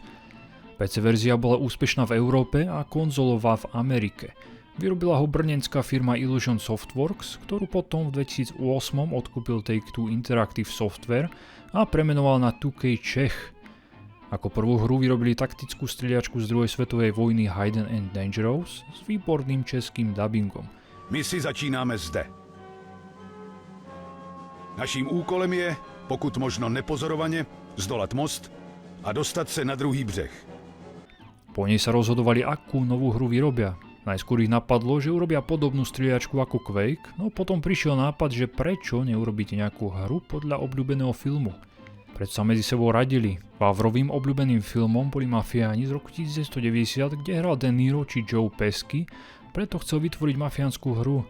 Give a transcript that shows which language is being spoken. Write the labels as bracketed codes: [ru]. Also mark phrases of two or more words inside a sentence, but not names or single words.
[sk] PC verzia bola úspešná v Európe a konzolová v Amerike. Vyrobila ho brnenská firma Illusion Softworks, ktorú potom v 2008 odkúpil Take-Two Interactive Software a premenoval na 2K Czech. Ako prvú hru vyrobili taktickú strieľačku z druhej svetovej vojny Hidden and Dangerous s výborným českým dubbingom. [cs] My si začínáme zde. Naším úkolem je, pokud možno nepozorovaně, zdolat most a dostat se na druhý břeh. [sk] Po nej sa rozhodovali, akú novú hru vyrobia. Najskôr ich napadlo, že urobia podobnú strieľačku ako Quake, no potom prišiel nápad, že prečo neurobiť nejakú hru podľa obľúbeného filmu. Preto sa medzi sebou radili. Vavrovým obľúbeným filmom boli Mafiáni z roku 1990, kde hral De Niro či Joe Pesci, preto chcel vytvoriť mafiánsku hru.